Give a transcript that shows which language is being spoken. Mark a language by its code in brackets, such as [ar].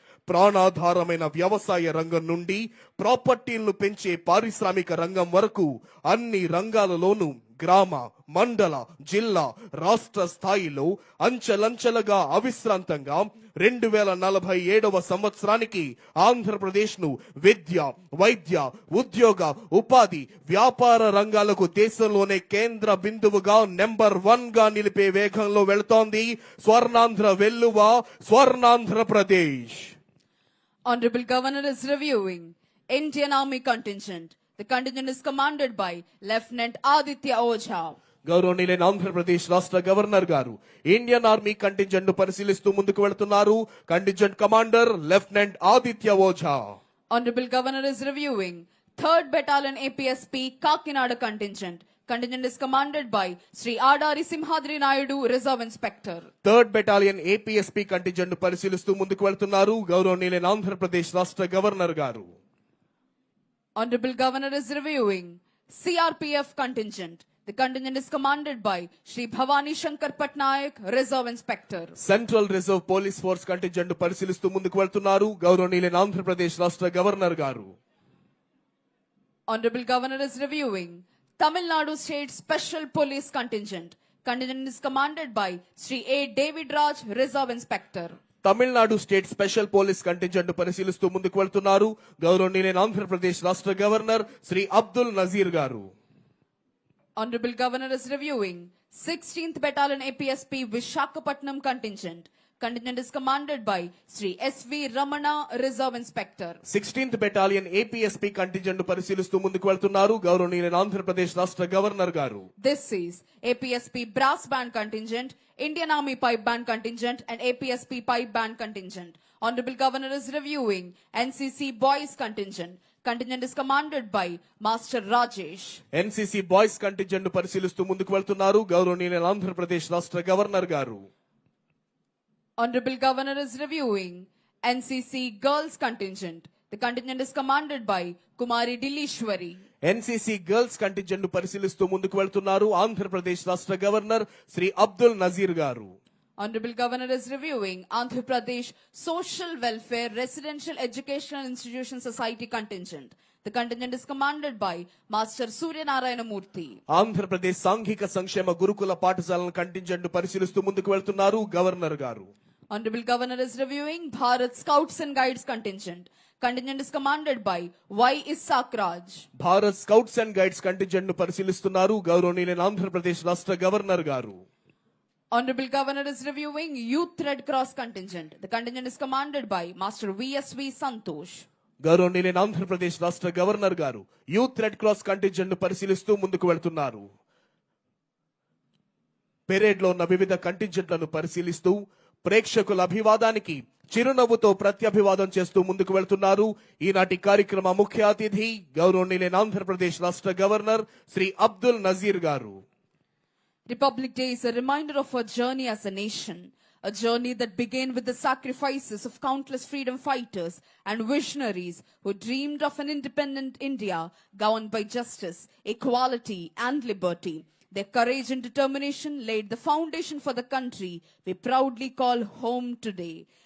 [te] ప్రాణాధారమైన వ్యవసాయ రంగం నుండి ప్రాపర్టీలను పెంచే పారిశ్రామిక రంగం వరకు అన్ని రంగాలలోనూ గ్రామ, మండల, జిల్లా, రాష్ట్ర స్థాయిలో అంచెలంచెలుగా అవిశ్రాంతంగా 2047వ సంవత్సరానికి ఆంధ్రప్రదేశ్ ను విద్య, వైద్య, ఉద్యోగ, ఉపాధి, వ్యాపార రంగాలకు దేశంలోనే కేంద్ర బిందువుగా నెంబర్ 1 గా నిలిపే వేగంలో వెళుతోంది Swarnandhra వెల్లువ, Swarnandhra Pradesh. [en] Honorable Governor is reviewing Indian Army contingent. The contingent is commanded by Lieutenant Aditya Ojha. [te] గౌరవనీయులైన ఆంధ్రప్రదేశ్ రాష్ట్ర గవర్నర్ గారు ఇండియన్ ఆర్మీ కంటింజెంట్ ను పరిశీలిస్తూ ముందుకు వెళుతున్నారు. Contingent commander lieutenant Aditya Ojha. [en] Honorable Governor is reviewing 3rd Battalion APSP Kakinada contingent. Contingent is commanded by Sri Adari Simhadri Naidu, Reserve Inspector. [te] 3rd Battalion APSP contingent ను పరిశీలిస్తూ ముందుకు వెళుతున్నారు గౌరవనీయులైన ఆంధ్రప్రదేశ్ రాష్ట్ర గవర్నర్ గారు. [en] Honorable Governor is reviewing CRPF contingent. The contingent is commanded by Shri Bhavani Shankar Patnaik, Reserve Inspector. [te] Central reserve police force contingent పరిశీలిస్తూ ముందుకు వెళ్తున్నారు గౌరవనీయులైన ఆంధ్రప్రదేశ్ రాష్ట్ర గవర్నర్ గారు. [en] Honorable Governor is reviewing Tamil Nadu State Special Police Contingent. Contingent is commanded by Shri A. David Raj, Reserve Inspector. [te] Tamil Nadu state special police contingent పరిశీలిస్తూ ముందుకు వెళ్తున్నారు గౌరవనీయులైన ఆంధ్రప్రదేశ్ రాష్ట్ర గవర్నర్ శ్రీ అబ్దుల్ నజీర్ గారు. [en] Honorable Governor is reviewing 16th Battalion APSP Vishakhapatnam Contingent. Contingent is commanded by Sri S.V. Ramana, Reserve Inspector. [te] 16th battalion APSP contingent పరిశీలిస్తూ ముందుకు వెళ్తున్నారు గౌరవనీయులైన ఆంధ్రప్రదేశ్ రాష్ట్ర గవర్నర్ గారు. [en] This is APSP Brass Band Contingent, Indian Army Pipe Band Contingent and APSP Pipe Band Contingent. Honorable Governor is reviewing NCC Boys Contingent. Contingent is commanded by Master Rajesh. [te] NCC boys contingent పరిశీలిస్తూ ముందుకు వెళ్తున్నారు గౌరవనీయులైన ఆంధ్రప్రదేశ్ రాష్ట్ర governor గారు. [en] Honorable Governor is reviewing NCC Girls Contingent. The contingent is commanded by Kumari Dilishwari. [te] NCC girls contingent పరిశీలిస్తూ ముందుకు వెళ్తున్నారు ఆంధ్రప్రదేశ్ రాష్ట్ర గవర్నర్ శ్రీ అబ్దుల్ నజీర్ గారు. [en] Honorable Governor is reviewing Andhra Pradesh Social Welfare Residential Educational Institution Society Contingent. The contingent is commanded by Master Surya Narayana Murthy. [te] Andhra Pradesh సాంఘిక సంక్షేమ గురుకుల పాఠశాలల contingent పరిశీలిస్తూ ముందుకు వెళ్తున్నారు గవర్నర్ గారు. [en] Honorable Governor is reviewing Bharat Scouts and Guides Contingent. Contingent is commanded by Y. Isaac Raj. [te] Bharat scouts and guides contingent పరిశీలిస్తున్నారు గౌరవనీయులైన ఆంధ్రప్రదేశ్ రాష్ట్ర గవర్నర్ గారు. [en] Honorable Governor is reviewing Youth Red Cross Contingent. The contingent is commanded by Master V.S.V. Santosh. [te] గౌరవనీయులైన ఆంధ్రప్రదేశ్ రాష్ట్ర governor గారు youth red cross contingent పరిశీలిస్తూ ముందుకు వెళ్తున్నారు. పెరేడ్ లో ఉన్న వివిధ కంటింజెంట్లను పరిశీలిస్తూ ప్రేక్షకుల అభివాదానికి చిరునవ్వుతో ప్రత్యభివాదం చేస్తూ ముందుకు వెళ్తున్నారు ఈనాటి కార్యక్రమ ముఖ్య అతిథి గౌరవనీయులైన ఆంధ్రప్రదేశ్ రాష్ట్ర గవర్నర్ శ్రీ అబ్దుల్ నజీర్ గారు. [en] Republic Day is a reminder of our journey as a nation, a journey that began with the sacrifices of countless freedom fighters and visionaries who dreamed of an independent India governed by justice, equality and liberty. Their courage and determination laid the foundation for the country we proudly call home today.